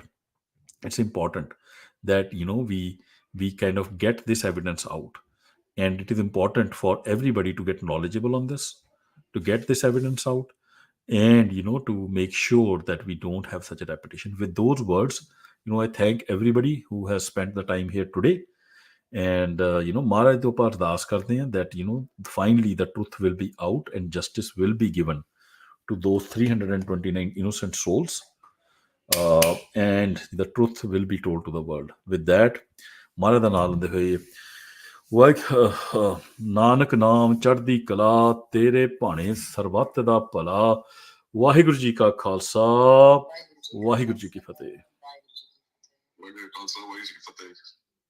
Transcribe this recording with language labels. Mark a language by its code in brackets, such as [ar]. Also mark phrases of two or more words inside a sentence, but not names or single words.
[en] It's important that we kind of get this evidence out, and it is important for everybody to get knowledgeable on this, to get this evidence out, and to make sure that we don't have such a repetition. With those words, I thank everybody who has spent the time here today, and [pa] ਮਹਾਰਾਜ ਦੇ ਉੱਪਰ ਅਰਦਾਸ ਕਰਦੇ ਹਾਂ [en] that finally the truth will be out and justice will be given to those 329 innocent souls, and the truth will be told to the world. With that, [pa] ਮਹਾਰਾਜ ਦਾ ਨਾਮ ਲੈਂਦੇ ਹੋਏ, ਨਾਨਕ ਨਾਮ ਚੜ੍ਹਦੀ ਕਲਾ ਤੇਰੇ ਭਾਣੇ ਸਰਬੱਤ ਦਾ ਭਲਾ। ਵਾਹਿਗੁਰੂ ਜੀ ਕਾ ਖਾਲਸਾ, ਵਾਹਿਗੁਰੂ ਜੀ ਕੀ ਫਤਿਹ। [en] Where did it come from? Where did you get it?